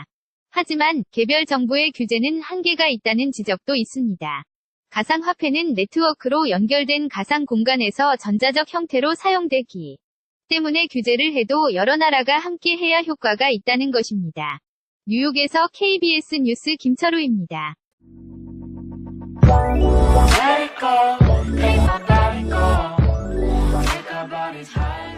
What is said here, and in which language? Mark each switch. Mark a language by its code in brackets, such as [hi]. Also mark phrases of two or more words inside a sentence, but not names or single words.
[ko] 하지만 개별 정부의 규제는 한계가 있다는 지적도 있습니다. 가상화폐는 네트워크로 연결된 가상 공간에서 전자적 형태로 사용되기 때문에 규제를 해도 여러 나라가 함께 해야 효과가 있다는 것입니다. 뉴욕에서 KBS 뉴스 김철우입니다. [en] Let it go, make my body go. Make our bodies high.